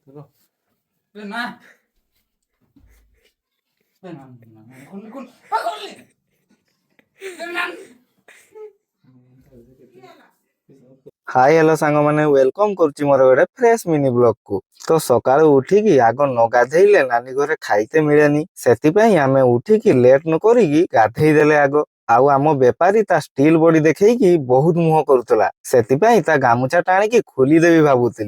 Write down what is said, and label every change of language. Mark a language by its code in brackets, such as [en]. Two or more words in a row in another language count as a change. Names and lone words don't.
[bn] দেখো এ না এ না না কোন কোন পাগলে এ না [en] hi hello [or] ସାଙ୍ଗମାନେ ୱେଲକମ୍ କରୁଛି ମୋର ଗୋଟେ [en] fresh mini vlog [or] କୁ। ତ ସକାଳୁ ଉଠିକି ଆଗ ନ ଗାଧେଇଲେ ନାନୀ ଘରେ ଖାଇତେ ମିଳେନି, ସେଥିପାଇଁ ଆମେ ଉଠିକି ଲେଟ୍ ନ କରିକି ଗାଧେଇ ଦେଲେ ଆଗ। ଆଉ ଆମ ବେପାରୀ ତା [en] steel body [or] ଦେଖେଇକି ବହୁତ ମୁହଁ କରୁଥିଲା, ସେଥିପାଇଁ ତା ଗାମୁଛା ଟାଣିକି ଖୋଲିଦେବି ଭାବୁଥିଲି।